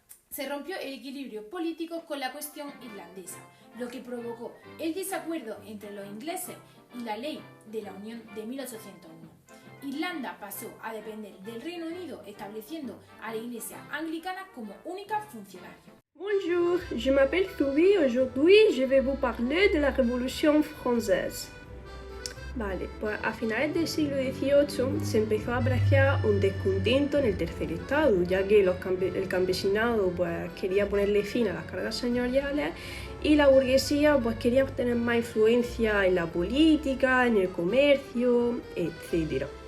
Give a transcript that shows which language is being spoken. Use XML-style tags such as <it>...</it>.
<es>Se rompió el equilibrio político con la cuestión irlandesa, lo que provocó el desacuerdo entre los ingleses y la Ley de la Unión de 1801. Irlanda pasó a depender del Reino Unido, estableciendo a la Iglesia anglicana como única funcionaria.</es> <fr>Bonjour, je m'appelle Chloé. Aujourd'hui, je vais vous parler de la Révolution française.</fr> <es>Vale, pues a finales del siglo XVIII se empezó a apreciar un descontento en el tercer estado, ya que el campesinado pues, quería ponerle fin a las cargas señoriales y la burguesía pues, quería obtener más influencia en la política, en el comercio, etc.</es>